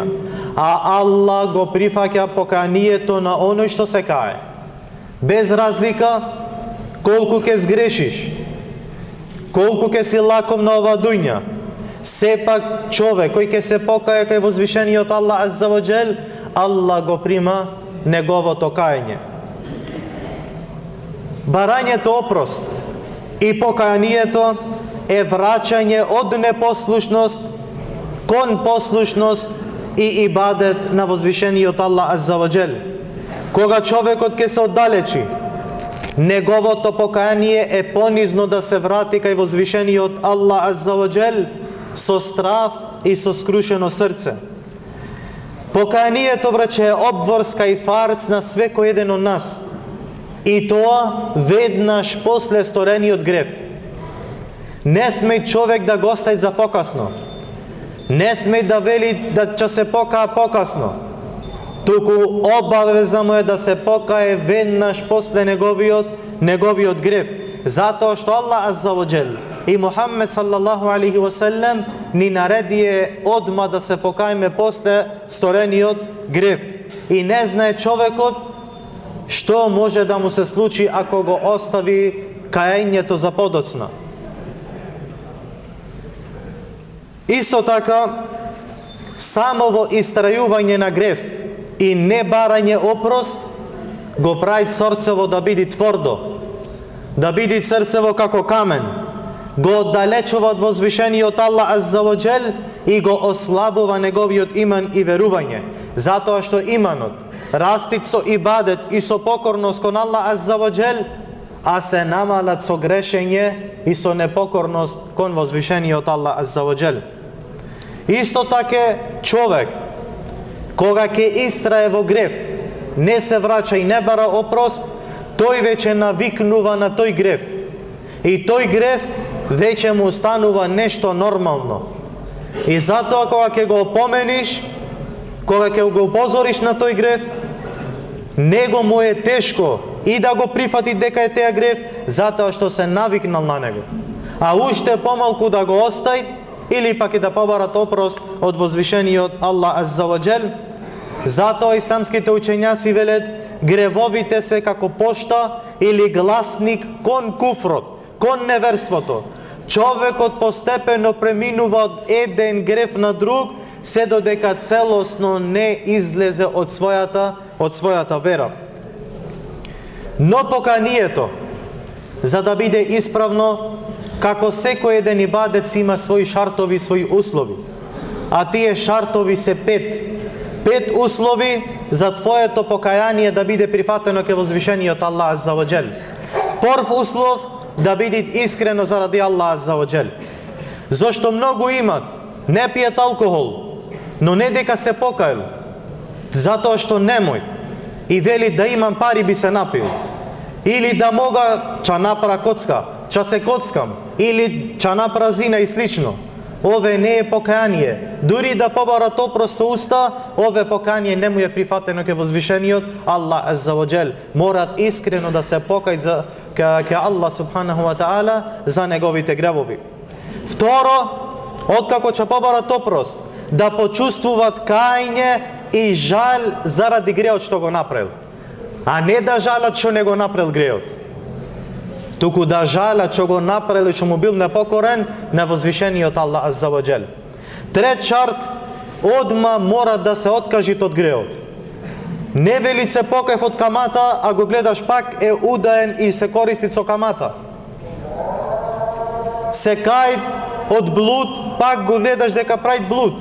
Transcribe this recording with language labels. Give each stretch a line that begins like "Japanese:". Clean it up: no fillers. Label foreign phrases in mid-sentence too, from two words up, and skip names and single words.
Macedonian: А Аллах го прифаќа поканието на оној што се кае. Без разлика колку ќе сгрешиш, колку ќе си лаком на ова дуња, сепак човек кој ќе се покае кај возвишениот
Arabic: الله عز وجل,
Macedonian: Аллах го прима неговото каење. Барањето опрост и покајанието е враќање од непослушност кон послушност и ибадет на возвишениот
Arabic: الله عز وجل.
Macedonian: Кога човекот ќе се оддалечи, неговото покаяние е понизно да се врати кај возвишениот
Arabic: الله عز وجل
Macedonian: со страв и со скрушено срце. Покаянието, браќе, е обврска и фарц на секој еден од нас. И тоа веднаш после сторениот грев. Не смеј човек да го остави за покасно. Не смеј да вели да ќе се покаа покасно. Туку обавеза му е да се покае веднаш после неговиот грев. Затоа што
Arabic: الله عز وجل
Macedonian: и Мухаммед
Arabic: صلى الله عليه وسلم
Macedonian: ни наредие одма да се покаеме после сторениот грев. И не знае човекот што може да му се случи ако го остави каењето за подоцна. Исто така, само во истрајување на грев и не барање опрост го прави срцево да биде тврдо, да биде срцево како камен, го оддалечува од возвишениот
Arabic: الله عز وجل
Macedonian: и го ослабува неговиот иман и верување, затоа што иманот расти со ибадет и со покорност кон
Arabic: الله عز وجل,
Macedonian: а се намалат со грешење и со непокорност кон возвишениот
Arabic: الله عز وجل.
Macedonian: Исто така човек кога ќе истрае во грев, не се враќа и не бара опрост, тој веќе навикнува на тој грев. И тој грев веќе му станува нешто нормално. И затоа кога ќе го опомениш, кога ќе го упозориш на тој грев, него му е тешко и да го прифати дека е теја грев, затоа што се навикнал на него. А уште помалку да го остави, или пак и да побарат опрост од возвишениот
Arabic: الله عز وجل.
Macedonian: Затоа исламските учењаци велат, гревовите се како пошта или гласник кон куфрот, кон неверството. Човекот постепено преминува од еден грев на друг, се додека целосно не излезе од својата вера. Но поканието, за да биде исправно, како секој еден ибадет си има своји шартови, своји услови. А тие шартови се 5. 5 услови за твоето покаяние да биде прифатено ке возвишениот
Arabic: الله عز وجل.
Macedonian: Прв услов, да биде искрено заради
Arabic: الله عز وجل.
Macedonian: Зошто многу имат, не пијат алкохол, но не дека се покајал, затоа што немој. И вели да имам пари би се напил. Или да мога ча напра коцка, ча се коцкам, или ча напра зина и слично. Ове не е покаяние. Дури да побарат опрост со уста, ове покаяние не му е прифатено ке возвишениот
Arabic: الله عز وجل.
Macedonian: Морат искрено да се покајат ке
Arabic: الله سبحانه وتعالى
Macedonian: за неговите гревови. Второ, откако ќе побарат опрост, да почувствуваат кајње и жал заради греот што го направил. А не да жалат што не го направил греот. Туку да жалат што го направил и што му бил непокорен на возвишениот
Arabic: الله عز وجل.
Macedonian: Трет шарт, одма мора да се откажит од греот. Не вели се покајав од камата, а го гледаш пак е удаен и се користи со камата. Се кај од блуд, пак го гледаш дека прави блуд.